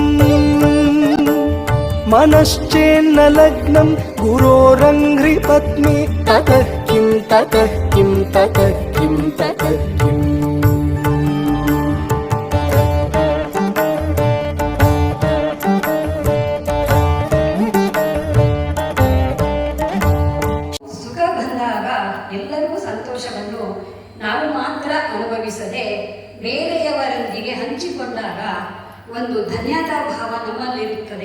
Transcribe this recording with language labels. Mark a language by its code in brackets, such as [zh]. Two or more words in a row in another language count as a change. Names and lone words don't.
[sa] मनश्चेन्न लग्नं गुरोरङ्घ्रिपद्मे ततः किं ततः किं ततः किं ततः किम् [kn] ಎಲ್ಲರಿಗೂ ಸಂತೋಷವನ್ನು ನಾವು ಮಾತ್ರ ಅನುಭವಿಸದೆ ಬೇರೆಯವರೊಂದಿಗೆ ಹಂಚಿಕೊಂಡಾಗ ಒಂದು ಧನ್ಯತಾ ಭಾವ ನಮ್ಮಲ್ಲಿರುತ್ತದೆ.